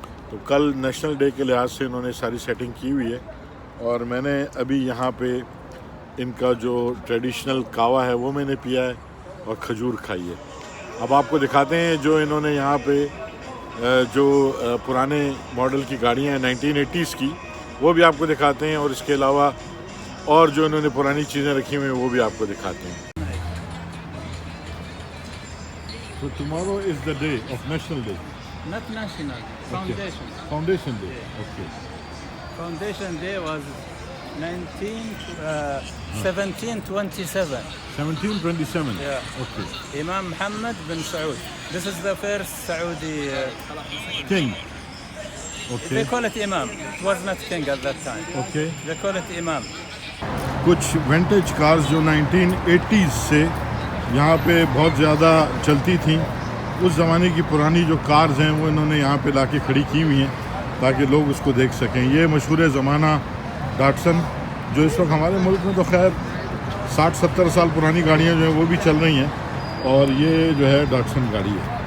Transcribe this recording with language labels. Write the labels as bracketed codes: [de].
[ur] تو کل national day کے لحاظ سے انہوں نے ساری سیٹنگ کی ہوئی ہے، اور میں نے ابھی یہاں پہ ان کا جو ٹریڈیشنل کاوا ہے وہ میں نے پیا ہے اور کھجور کھائی ہے. اب آپ کو دکھاتے ہیں جو انہوں نے یہاں پہ جو پرانے ماڈل کی گاڑیاں ہیں 1980s کی، وہ بھی آپ کو دکھاتے ہیں، اور اس کے علاوہ اور جو انہوں نے پرانی چیزیں رکھی ہوئی ہیں وہ بھی آپ کو دکھاتے ہیں. [en] So tomorrow is the day of National Day. Not national, foundation. Foundation Day. Okay. Foundation Day was 1727. 1727. Yeah. Okay. Imam Muhammad bin Saud. This is the first Saudi. King. They Okay. call it Imam. It was not king at that time. Okay. They call it Imam. [ur] کچھ vintage cars جو 1980s سے یہاں پہ بہت زیادہ چلتی تھیں، اس زمانے کی پرانی جو کارز ہیں وہ انہوں نے یہاں پہ لا کے کھڑی کی ہوئی ہیں تاکہ لوگ اس کو دیکھ سکیں. یہ مشہور زمانہ ڈاٹسن جو اس وقت ہمارے ملک میں تو خیر 60-70 سال پرانی گاڑیاں جو ہیں وہ بھی چل رہی ہیں، اور یہ جو ہے ڈاٹسن گاڑی ہے.